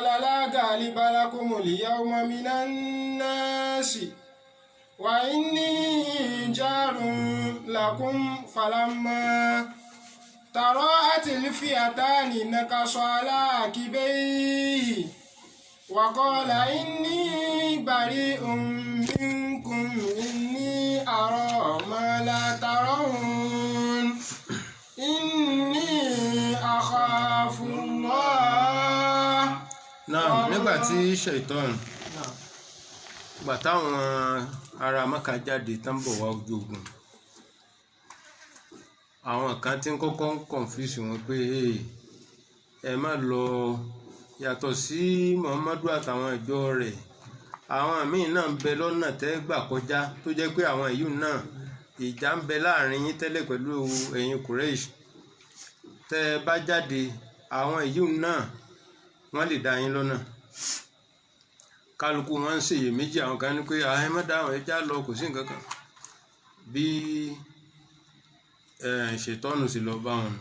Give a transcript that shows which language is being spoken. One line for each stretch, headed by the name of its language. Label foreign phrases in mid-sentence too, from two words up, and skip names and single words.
Arabic: لا غالب لكم اليوم من الناس وإني جار لكم فلما تراءت الفئتان نكص على عقبيه وقال إني بريء منكم إني أرى ما لا ترون إني أخاف الله.
Yoruba: náà nígbà tí ṣèitán gbà táwọn ará Mákà jáde tán bọ̀ wá ojú ogun àwọn kan tí ń kọ́kọ́ ń kọ̀ǹfíìsì wọn pé ẹ má lọ yàtọ̀ sí Muhammadu àtàwọn ìjọ rẹ̀ àwọn míì náà ń bẹ lọ́nà tẹ́ gbà kọjá tó jẹ́ pé àwọn èyí náà ìjà ń bẹ láàrin yín tẹ́lẹ̀ pẹ̀lú ẹ̀yin Quraysh tẹ́ ẹ bá jáde àwọn èyí náà wọ́n lè dá yín lọ́nà kálukú wọn ń ṣèyèméjì àwọn kan ní pé ẹ má dá àwọn ẹja lọ kò sí nǹkan kan bí ṣètọ́nù sì lọ bá wọn.